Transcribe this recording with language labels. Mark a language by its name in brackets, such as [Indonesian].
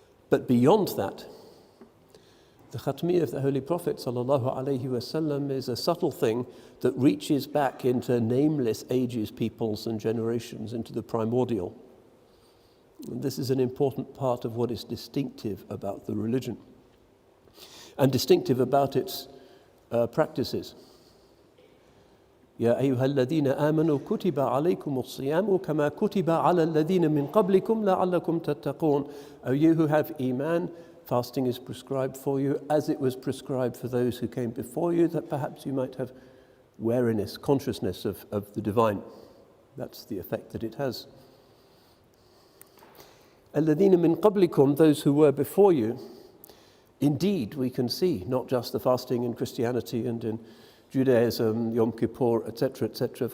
[English] But beyond that, the Khatmiyya of the Holy Prophet ﷺ is a subtle thing that reaches back into nameless ages, peoples and generations, into the primordial. And this is an important part of what is distinctive about the religion and distinctive about its practices. [Arabic] يا أيها الذين آمنوا كتب عليكم الصيام كما كتب على الذين من قبلكم لعلكم تتقون. [English] O you who have Iman, fasting is prescribed for you as it was prescribed for those who came before you, that perhaps you might have wariness, consciousness of the divine. That's the effect that it has. [Arabic] الذين من قبلكم, [English] those who were before you. Indeed, we can see not just the fasting in Christianity and in Judaism, Yom Kippur, etc., etc.